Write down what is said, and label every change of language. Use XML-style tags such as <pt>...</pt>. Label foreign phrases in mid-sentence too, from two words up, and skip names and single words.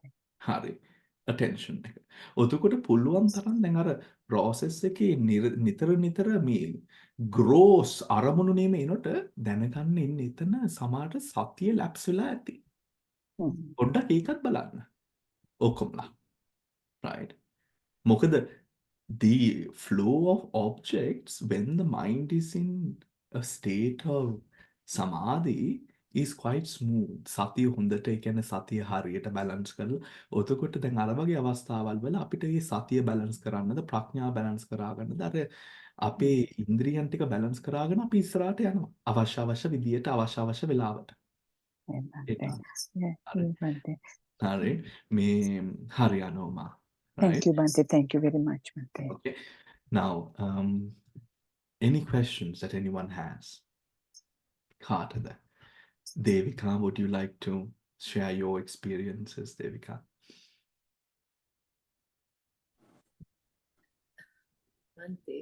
<si>හරි. attention එක. එතකොට පුළුවන් තරම් දැන් අර process එකේ නිතර මේ gross අරමුණු නෙමෙයිනොට දැනගන්න ඉන්න එතන සමහරට සතිය ලැප්ස් වෙලා ඇති. Mhm. පොඩ්ඩක් ඒකත් බලන්න. ඔක්කොමලා. right. මොකද</si> <en>the flow of objects when the mind is in a state of samadhi is quite smooth.</en> <si>සතිය හොඳට ඒ කියන්නේ සතිය හරියට බැලන්ස් කරලා එතකොට දැන් අර වගේ අවස්ථාවල් වල අපිට මේ සතිය බැලන්ස් කරන්නද ප්‍රඥාව බැලන්ස් කරගන්නද අර අපේ ඉන්ද්‍රියන් ටික බැලන්ස් කරගෙන අපි ඉස්සරහට යනවා. අවශ්‍ය විදියට අවශ්‍ය වෙලාවට.</si> <en>Yeah, Bhante.</en> <si>ඒක.</si> <en>Yeah,</en> <si>හරි.</si> <en>yeah, Bhante.</en> <si>හරි. මේ හරි අනෝමා.</si> <en>Thank right? you, Bhante. Thank you very much, Bhante. Okay. Now, any questions that anyone has? Carter, Devika, would you like to share your experiences, Devika? Bhante,</en>